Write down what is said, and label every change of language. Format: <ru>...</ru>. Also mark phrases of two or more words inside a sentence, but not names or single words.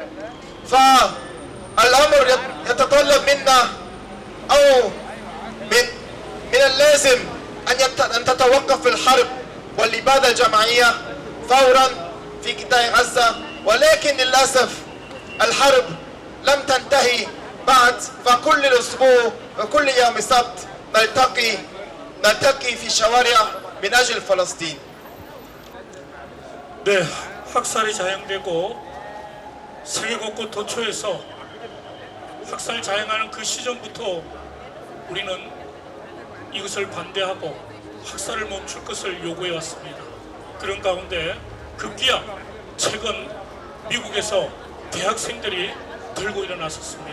<ar>فالأمر يتطلب منا أو من اللازم أن تتوقف الحرب والإبادة الجماعية فورا في قطاع غزة ولكن للأسف الحرب لم تنتهي بعد فكل الأسبوع وكل يوم سبت نلتقي في الشوارع من أجل فلسطين.</ar> <ko>네, 학살이 자행되고 세계 곳곳 도처에서 학살 자행하는 그 시점부터 우리는 이것을 반대하고 학살을 멈출 것을 요구해 왔습니다. 그런 가운데 급기야 최근 미국에서 대학생들이 들고 일어났었습니다.</ko>